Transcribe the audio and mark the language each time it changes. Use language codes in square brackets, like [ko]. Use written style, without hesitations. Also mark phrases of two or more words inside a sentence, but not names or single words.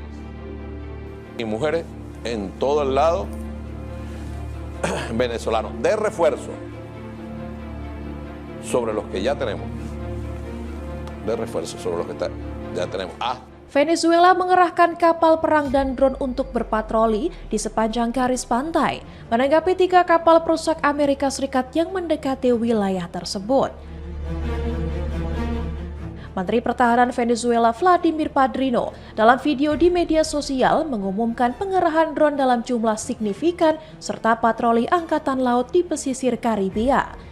[es] Y mujeres en todo el lado venezolano, de refuerzo sobre los que ya tenemos, de refuerzo sobre los que ya tenemos. [id] Venezuela mengerahkan kapal perang dan drone untuk berpatroli di sepanjang garis pantai, menanggapi 3 kapal perusak Amerika Serikat yang mendekati wilayah tersebut. Menteri Pertahanan Venezuela Vladimir Padrino dalam video di media sosial mengumumkan pengerahan drone dalam jumlah signifikan serta patroli angkatan laut di pesisir Karibia.